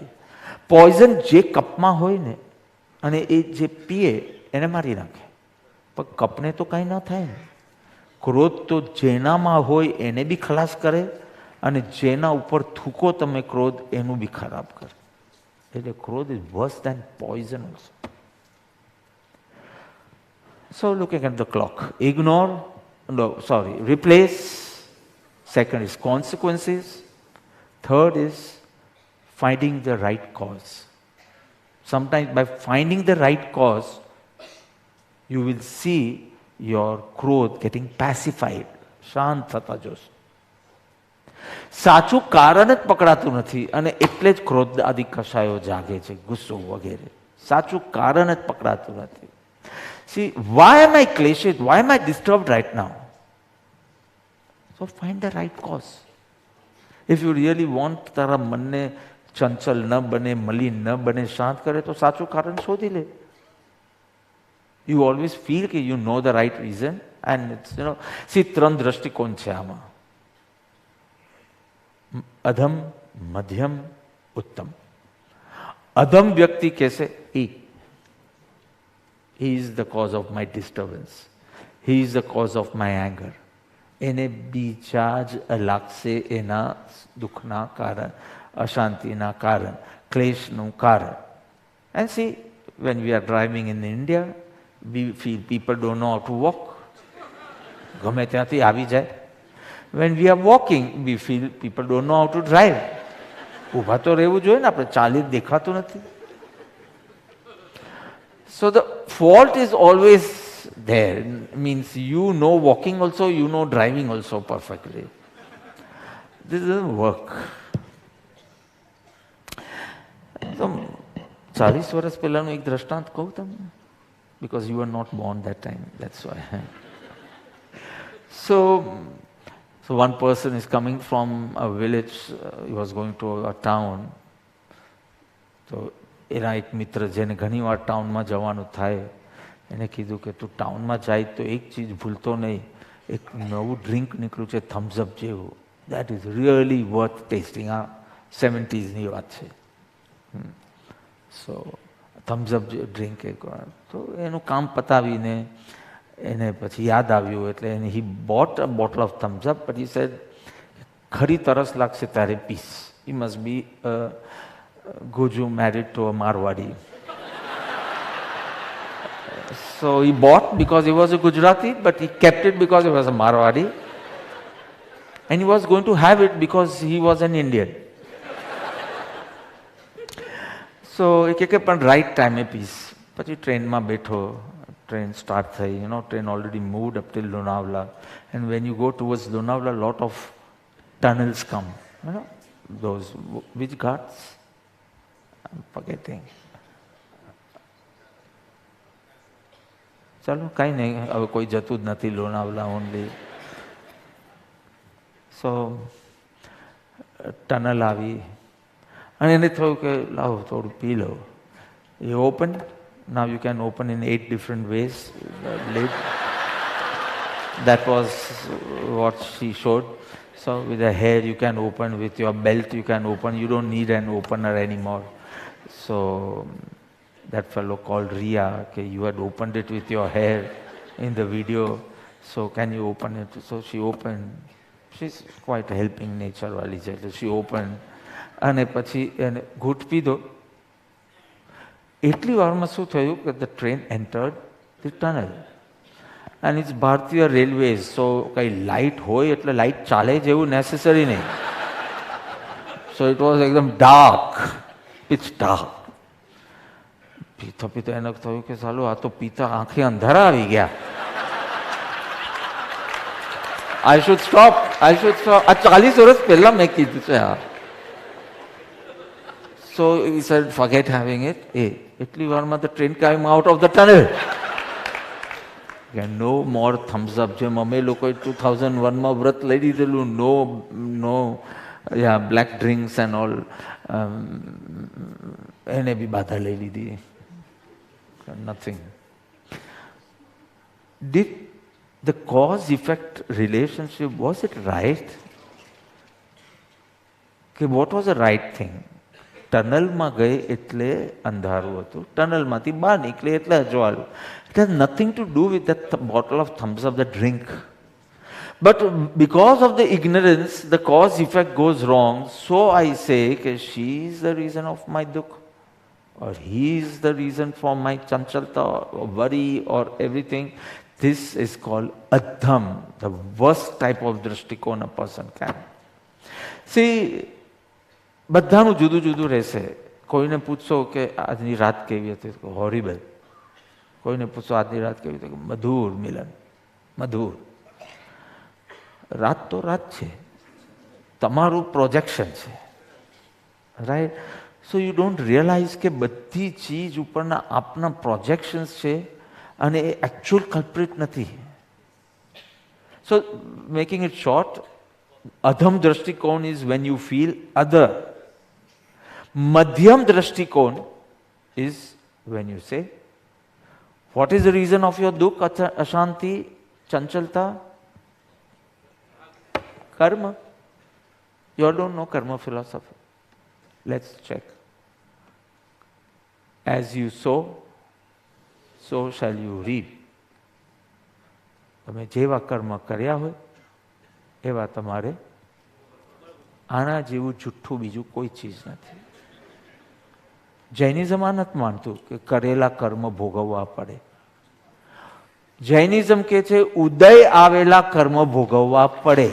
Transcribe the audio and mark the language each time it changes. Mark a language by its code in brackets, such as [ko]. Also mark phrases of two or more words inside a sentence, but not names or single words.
[gu] પોઈઝન જે કપમાં હોય ને અને એ જે પીએ એને મારી નાખે, પણ કપને તો કાંઈ ન થાય ને. ક્રોધ તો જેનામાં હોય એને બી ખલાસ કરે અને જેના ઉપર થૂકો તમે ક્રોધ એનું બી ખરાબ કરે. [en] એટલે ક્રોધ is worse than poison also. So looking at the clock, ignore, replace. Second is consequences. Third is finding the right cause. Sometimes by finding the right cause, you will see your growth getting pacified. [gu] શાંત થતા જોશો. સાચું કારણ જ પકડાતું નથી અને એટલે જ ક્રોધ આદિ કશાયો જાગે છે, ગુસ્સો વગેરે. સાચું કારણ જ પકડાતું નથી. [en] See, why am I clashed? Why am I disturbed right now? So find the right cause. If you really want [gu] તારા મનને ચંચલ ન બને, મલિન ન બને, શાંત કરે તો સાચું કારણ શોધી લે. [en] You always feel that you know the right reason and it's, see, [gu] 3 દ્રષ્ટિકોણ છે આમાં. અધમ, મધ્યમ, ઉત્તમ. અધમ વ્યક્તિ કહેશે [en] he is the cause of my disturbance, he is the cause of my anger. [gu] એને બીજા જ લાગશે એના દુઃખના કારણ, અશાંતિના કારણ, ક્લેશનું કારણ. [en] And see, when we are driving in India, we feel people don't know how to walk. [gu] ગમે ત્યાંથી આવી જાય. [en] When we are walking, we feel people don't know how to drive. [gu] ઊભા તો રહેવું જોઈએ ને, આપણે ચાલી દેખાતું નથી. [en] So the fault is always there. Means you know walking also, you know driving also perfectly. This doesn't work. So [gu] 40 વર્ષ પહેલાનું એક દ્રષ્ટાંત કહું તમને, [en] because you were not born that time, that's why. So one person is coming from a village, he was going to a town. [gu] So એના એક મિત્ર જેને ઘણીવાર ટાઉનમાં જવાનું થાય, એને કીધું કે તું ટાઉનમાં જાય તો એક ચીજ ભૂલતો નહીં, એક નવું ડ્રિંક નીકળ્યું છે થમ્સઅપ જેવું, [en] that is really worth testing. [gu] આ 70sની વાત છે. સો થમ્સઅપ ડ્રિંક એક વાર તો એનું કામ પતાવીને એને પછી યાદ આવ્યું એટલે [en] he bought a bottle of Thums Up, but he said [gu] ખરી તરસ લાગશે ત્યારે પીસ. [en] હી મસ્ટ બી Goju married to a Marwadi. So he bought because he was a Gujarati, but he kept it because he was a Marwadi. And he was going to have it because he was an Indian. So he kept on right time a piece. But he train [gu] મા બેઠો, [en] train start thai, train already moved up till Lonavala. And when you go towards Lonavala, a lot of tunnels come, those, which ghats? I'm forgetting. [gu] ચાલો કાંઈ નહીં, હવે કોઈ જતું જ નથી, લોનાવલા ઓનલી. સો ટનલ આવી અને એને થયું કે લાવો થોડું પી લો. એ ઓપન, [en] now you can open in 8 different ways the lid. That was what she showed. So with the hair you can open, with your belt you can open, you don't need an opener anymore. So that fellow called Ria, okay, you had opened it with your hair in the video, so can you open it? So she opened. She's quite helping nature [gu] વાળી છે, [en] so she opened [gu] અને પછી એને ઘૂંટ પીધો. એટલી વારમાં શું થયું કે [en] the train entered the tunnel and it's Bharatiya Railways, so [gu] કઈ લાઇટ હોય એટલે લાઇટ ચાલે જેવું નેસેસરી નહીં. [en] So it was એકદમ dark, pitch dark. [gu] પીતો પીતો એને થયું કે ચાલો આ તો પીતા આંખે અંધારા આવી ગયા. [en] I should stop. [gu] આ 40 વર્ષ પહેલા મેં કીધું છે આ. [en] So he said, forget having it. [gu] એટલી વારમાં [en] the train came out of the tunnel. No more thumbs up. [gu] જેમ અમે લોકોએ 2001માં વ્રત લઈ દીધેલું, [en] no black drinks and all, [gu] એને બી બાધા લઈ લીધી. [en] Nothing. Did the cause-effect relationship, was it right? What was the right thing? [gu] ટનલમાં ગઈ એટલે અંધારું હતું, ટનલમાંથી બહાર નીકળે એટલે અજવાળું. [en] It has nothing to do with that bottle of thumbs up, the drink. But because of the ignorance, the cause-effect goes wrong. So I say that she is the reason of my dukh, or he is the reason for my chanchalta or worry or everything. This is called adham, the worst type of drishtikon a person can. See, [gu] બધાનું જુદું જુદું રહેશે. કોઈને પૂછશો કે આજની રાત કેવી હતી, હોરિબલ. કોઈને પૂછશો આજની રાત કેવી હતી, મધુર મિલન, મધુર. રાત તો રાત છે, તમારું પ્રોજેક્શન છે, રાઈટ? [en] so you don't realize [gu] કે બધી ચીજ ઉપરના આપના પ્રોજેક્શન્સ છે અને એ એકચ્યુઅલ કલ્પ્રિટ નથી. [en] so making it short, [gu] અધમ દ્રષ્ટિકોણ [en] is when you feel other. [gu] મધ્યમ દ્રષ્ટિકોણ [en] is when you say, what is the reason of your dukh, ashanti, chanchalta? Karma. You all don't know karma philosophy. Let's check. As you sow, so shall you reap. [gu] તમે જેવા કર્મ કર્યા હોય એવા તમારે. આના જેવું જુઠ્ઠું બીજું કોઈ ચીજ નથી. જૈનિઝમ આ નથી માનતું કે કરેલા કર્મ ભોગવવા પડે. જૈનિઝમ કે છે ઉદય આવેલા કર્મ ભોગવવા પડે.